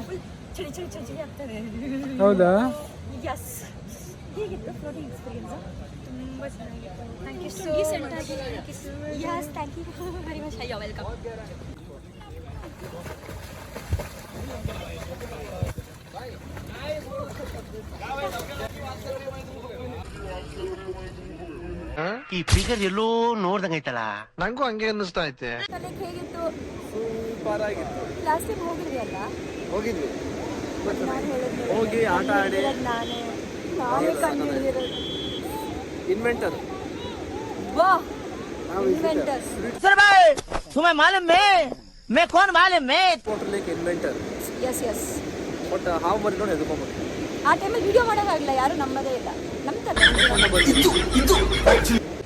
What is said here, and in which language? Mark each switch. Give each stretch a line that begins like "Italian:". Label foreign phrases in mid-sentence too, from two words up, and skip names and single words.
Kannada: ಫುಲ್ ಚಳಿ ಚಳಿ ಚಳಿ ಚಳಿ ಆಗ್ತದೆ. ಹೌದಾ? ಯಸ್. ಹೇಗಿತ್ತು
English: floating experience?
Kannada: ತುಂಬ ಚೆನ್ನಾಗಿತ್ತು.
English: Thank you so much. Yes, thank you very much.
Kannada: ಅಯ್ಯೋ ವೆಲ್ಕಮ್. ಈ ಫಿಗರ್ ಎಲ್ಲೋ ನೋಡ್ದಂಗೈತಲ್ಲ. ನಂಗೂ ಹಂಗೆ ಅನ್ನಿಸ್ತಾ ಐತೆ. ಹೇಗಿತ್ತು? ಸೂಪರ್ ಆಗಿತ್ತು.
English: last time
Kannada: ಹೋಗಿದ್ವಿ ಅಲ್ಲ? ಹೋಗಿದ್ವಿ, ನಾನು ಹೇಳಿದ್ದೆ ಹೋಗಿ ಆಟ ಆಡಿ ನಾನೇ ಕಂಡುಹಿಡಿದಿರೋದು. ಇನ್ವೆಂಟರ್. ವಾಹ್, ಇನ್ವೆಂಟರ್ಸ್.
Hindi: तुम्हें मालूम मैं कौन मालूम मैं
English: Total inventor. Yes yes.
Kannada: ಬಟ್ ಹಾವು ಮರಿ ನೋಡಿ ಎದ್ಕೊಂಡ್ಬಿಟ್ಟು ಆ ಟೈಮಲ್ಲಿ ವಿಡಿಯೋ ಮಾಡೋಕ್ಕಾಗಲ್ಲ, ಯಾರು ನಮ್ಮದೇ ಇಲ್ಲ. ನಮ್ಮ